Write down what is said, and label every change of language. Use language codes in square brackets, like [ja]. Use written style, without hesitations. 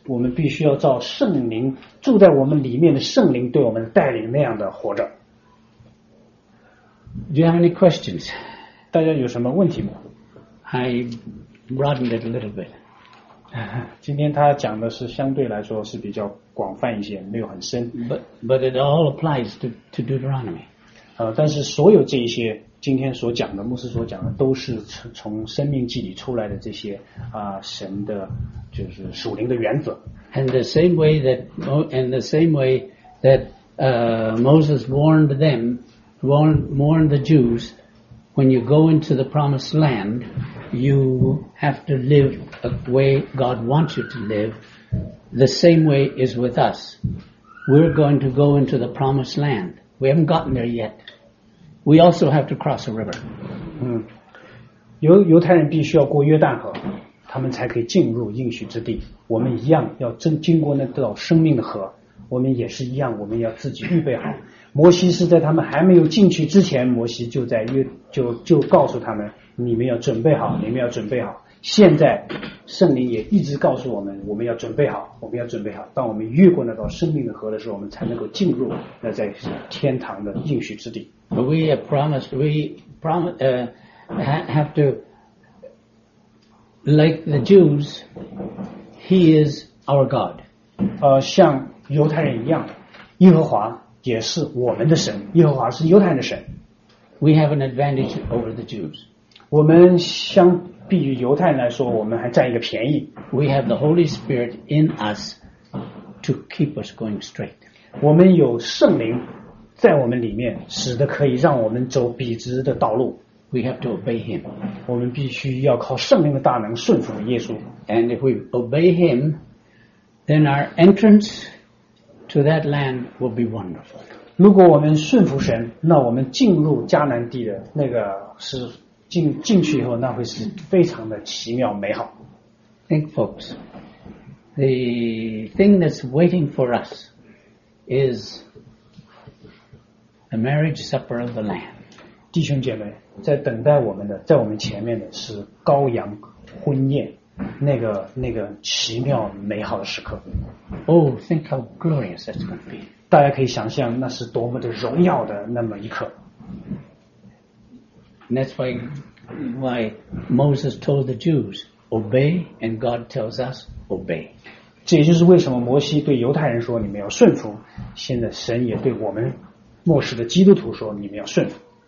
[zh] 我们必须要照圣灵住在我们里面的圣灵对我们带领那样的活着。 [en] Do you have any questions? [zh] 大家有什么问题吗？ [en] I broadened it a little bit. [zh] 今天他讲的是相对来说是比较广泛一些，没有很深。 [en] But it all applies to Deuteronomy. [zh] 但是所有这一些今天所讲的牧师所讲的都是从生命记里出来的这些神的就是属灵的原则。 [en] And the same way that Moses warned the Jews,When you go into the promised land, you have to live a way God wants you to live. The same way is with us. We're going to go into the promised land. We haven't gotten there yet. We also have to cross a river. [zh] 犹太人必须要过约旦河，他们才可以进入应许之地。我们一样要经过那道生命的河，我们也是一样，我们要自己预备好。摩西是在他们还没有进去之前，摩西就告诉他们，你们要准备好，你们要准备好。现在圣灵也一直告诉我们，我们要准备好，我们要准备好。当我们越过那道生命的河的时候，我们才能够进入那在天堂的应许之地。 [en] We have to, like the Jews, He is our God. [zh] 像犹太人一样，耶和华。也是我们的神，耶和华是犹太人的神。 [en] We have an advantage over the Jews. [zh] 我们相比于犹太人来说，我们还占一个便宜。 [en] We have the Holy Spirit in us to keep us going straight. [zh] 我们有圣灵在我们里面，使得可以让我们走笔直的道路。 [en] We have to obey Him. [zh] 我们必须要靠圣灵的大能顺服耶稣。 [en] And if we obey Him, then our entrance. To that land will be wonderful. [zh] 如果我们顺服神，那我们进入迦南地的那个是进去以后，那会是非常的奇妙美好。 [en] Think, folks, the thing that's waiting for us is the marriage supper of the Lamb. [zh] 弟兄姐妹，在等待我们的，在我们前面的是羔羊婚宴，那个奇妙美好的时刻。 [en] Oh, think how glorious that's going to be. [zh] 大家可以想象那是多么的荣耀的那么一刻。 [en] That's why Moses told the Jews, obey, and God tells us, obey. [zh] 这也就是为什么摩西对犹太人说你们要顺服，现在神也对我们末世的基督徒说你们要顺服。